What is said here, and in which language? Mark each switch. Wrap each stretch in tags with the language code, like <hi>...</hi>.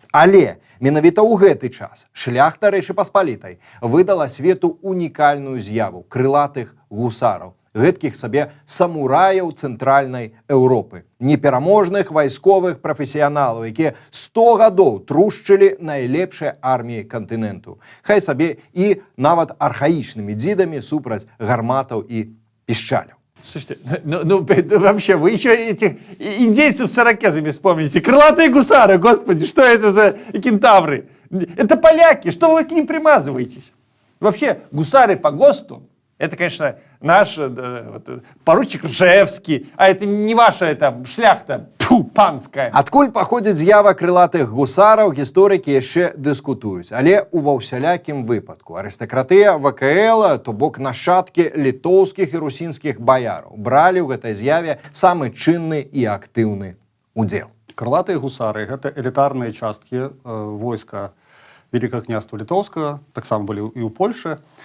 <be>Але менавіта ў гэты час шляхта Рэчы Паспалітай выдала свету унікальную з'яву крылатых гусараў, гэткіх сабе самураяў цэнтральнай Еўропы, непераможных вайсковых прафесіяналаў, якія 100 гадоў трушчылі найлепшыя арміі кантыненту. Хай сабе і нават архаічнымі дзідамі супраць гарматаў і пішчаляў.</be> <ru>Слушайте, вообще, вы еще этих индейцев с ирокезами вспомните. Крылатые гусары, господи, что это за кентавры? Это поляки, что вы к ним примазываетесь? Вообще, гусары по ГОСТу, это, конечно, наш поручик Ржевский, а это не ваша шляхта панская.</ru> <be>Адкуль паходзіць з'ява крылатых гусараў, гісторыкі яшчэ дыскутуюць. Але ва ўсялякім выпадку арыстакратыя ВКЛ, то бок нашчадкі літоўскіх і русінскіх баяраў, бралі ў гэтай з'яве самы чынны і актыўны удзел. Крылатыя гусары гэта элітарныя часткі войска Вялікага княства Літоўскага, таксама былі і ў Польшы.</be>